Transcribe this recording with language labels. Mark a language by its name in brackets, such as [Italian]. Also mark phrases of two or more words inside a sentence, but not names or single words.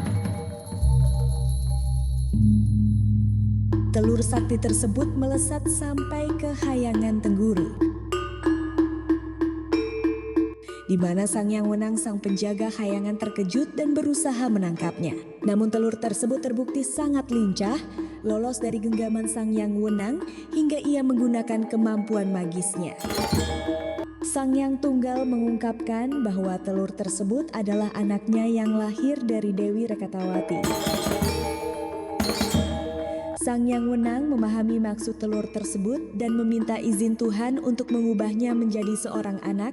[Indonesian] Telur sakti tersebut melesat sampai ke Hayangan Tengguru, di mana Sang Hyang Wenang sang penjaga Hayangan terkejut dan berusaha menangkapnya. Namun telur tersebut terbukti sangat lincah, lolos dari genggaman Sang Hyang Wenang hingga ia menggunakan kemampuan magisnya. Sang Hyang Tunggal mengungkapkan bahwa telur tersebut adalah anaknya yang lahir dari Dewi Rekatawati. Sang Hyang Wenang memahami maksud telur tersebut dan meminta izin Tuhan untuk mengubahnya menjadi seorang anak.